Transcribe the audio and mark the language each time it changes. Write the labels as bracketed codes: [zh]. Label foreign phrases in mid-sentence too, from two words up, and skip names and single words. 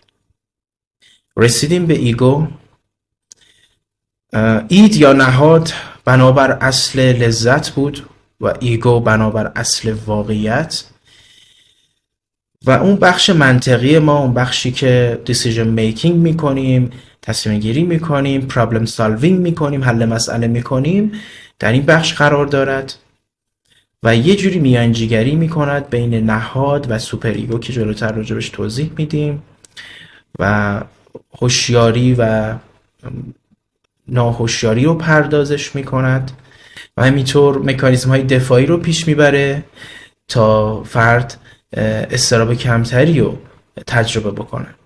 [fa] رسیدیم به ایگو. اید یا نهاد بنابر اصل لذت بود و ایگو بنابر اصل واقعیت و اون بخش منطقی ما، اون بخشی که [en] decision making [fa] میکنیم، تصمیم گیری میکنیم، [en] problem solving [fa] میکنیم، حل مسئله میکنیم، در این بخش قرار دارد و یه جوری میانجیگری میکند بین نهاد و [en] super ego [fa] که جلوتر راجبش توضیح میدیم و هوشیاری و ناهوشیاری رو پردازش میکند و همینطور مکانیزم های دفاعی رو پیش میبره تا فرد اضطراب کمتری رو تجربه بکنه.